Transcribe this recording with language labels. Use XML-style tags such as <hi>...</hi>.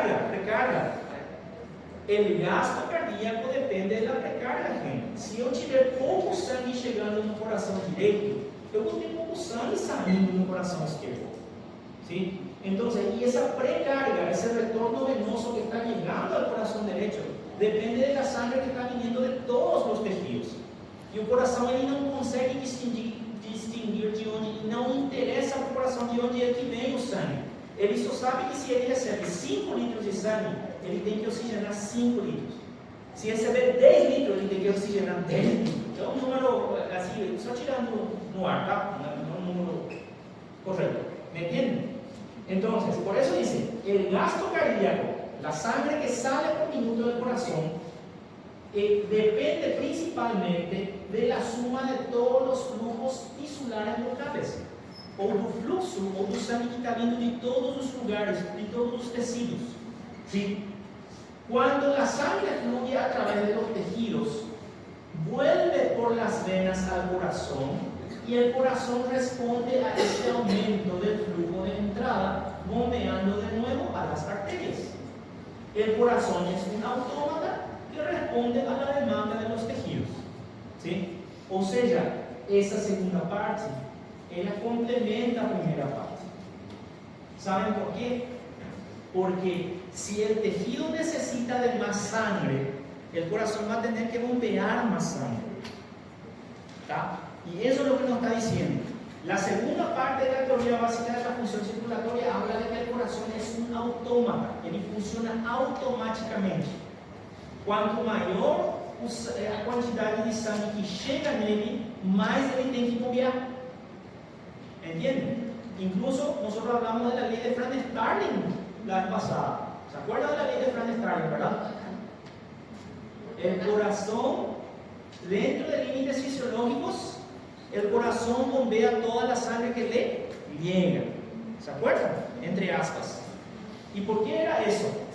<es>Precarga. El gasto cardíaco depende de la precarga, gente.</es> <pt>Se eu tiver pouco sangue chegando no coração direito, eu vou ter pouco sangue saindo no coração esquerdo.</pt> <es>¿Sí? Entonces, y esa precarga, ese retorno venoso que está llegando al corazón derecho, depende de la sangre que está viniendo de todos los tejidos. Y el corazón</es> <pt>ele não consegue distinguir de onde, não interessa para o coração de onde é que vem o sangue. Ele só sabe que se ele recebe 5 litros de sangue, ele tem que oxigenar 5 litros. Se receber 10 litros, ele tem que oxigenar 10 litros. Então, um número assim, só tirando no ar, tá?</pt> <es>No es un número correcto. ¿Me entienden? Entonces, por eso dice, el gasto cardíaco, la sangre que sale por minuto del corazón, depende principalmente de la suma de todos los flujos tisulares locales,</es> <pt>o do fluxo, ou do sangue que está vindo de todos os lugares, de todos os tecidos.</pt> <es>¿Sí? Cuando la sangre fluye a través de los tejidos, vuelve por las venas al corazón, y el corazón responde a este aumento del flujo de entrada, bombeando de nuevo a las arterias. El corazón es un autómata que responde a la demanda de los tejidos. ¿sí?</es> <pt>Ou seja, essa segunda parte, ela complementa a primeira parte.</pt> <es>¿Saben por qué? Porque si el tejido necesita de más sangre, el corazón va a tener que bombear más sangre. ¿Tá? Y eso es lo que nos está diciendo. La segunda parte de la teoría básica de la función circulatoria habla de que el corazón es un autómata,</es> <pt>ele funciona automaticamente. Quanto maior a quantidade de sangue que chega nele, mais ele tem que bombear.</pt> <es>¿Entienden? Incluso nosotros hablamos de la ley de Franz Starling la vez pasada. ¿Se acuerdan de la ley de Franz Starling, verdad? El corazón, dentro de límites fisiológicos, el corazón bombea toda la sangre que le llega. ¿Se acuerdan? Entre aspas. ¿Y por qué era eso?</es>